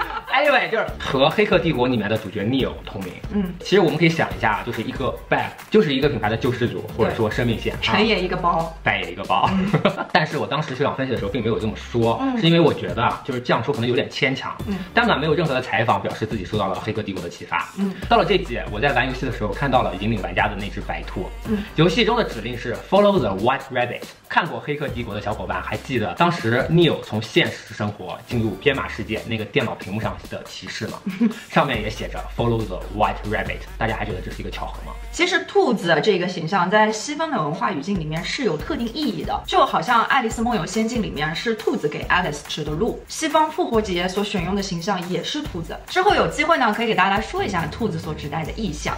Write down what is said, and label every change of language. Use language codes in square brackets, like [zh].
[zh] Anyway， 就是和黑客帝国里面的主角 Neo 同名。其实我们可以想一下，就是一个 bag， 就是一个品牌的救世主，或者说生命线。成也一个包，败也一个包。但是我当时秀场分析的时候并没有这么说，是因为我觉得啊，就是这样说可能有点牵强。 Demna没有任何的采访表示自己受到了黑客帝国的启发。到了这季，我在玩游戏的时候看到了引领玩家的那只白兔。游戏中的指令是 [en] Follow the White Rabbit。 [zh] 看过黑客帝国的小伙伴还记得当时 Neo 从现实生活进入编码世界那个电脑屏幕上的提示吗？上面也写着 [en] Follow the White Rabbit。 [zh] 大家还觉得这是一个巧合吗？其实兔子这个形象在西方的文化语境里面是有特定意义的，就好像《爱丽丝梦游仙境》里面是兔子给 Alice 指的路，西方复活节所选用的形象也是兔子。之后有机会呢，可以给大家来说一下兔子所指代的意象。